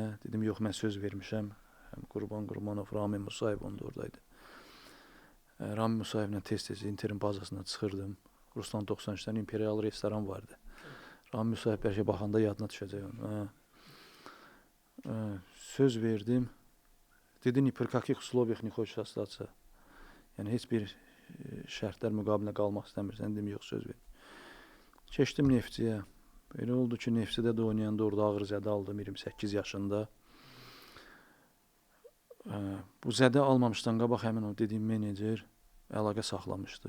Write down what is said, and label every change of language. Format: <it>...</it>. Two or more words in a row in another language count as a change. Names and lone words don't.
<az>Dedim, yox, mən söz vermişəm. Həm Qurban Qurbanov, Rami Musayev onda oradaydı. Rami Musayevlə tez-tez Interin bazasına çıxırdım. Ruslan 93-dən İmperial restoran vardı. Rami Musayev bəlkə baxanda yadına düşəcək onun. Söz verdim. Dedi,</az> <ru>ni при каких условиях не хочешь остаться?</ru> <az>Yəni heç bir şərtlər müqabilində qalmaq istəmirsən. Dedim, yox, söz ver. Keçdim Neftçiyə. Elə oldu ki, Neftçidə də oynayanda orada ağır zədə aldım 28 yaşında. Bu zədə almamışdan qabaq həmin o dediyim menecer əlaqə saxlamışdı.</az>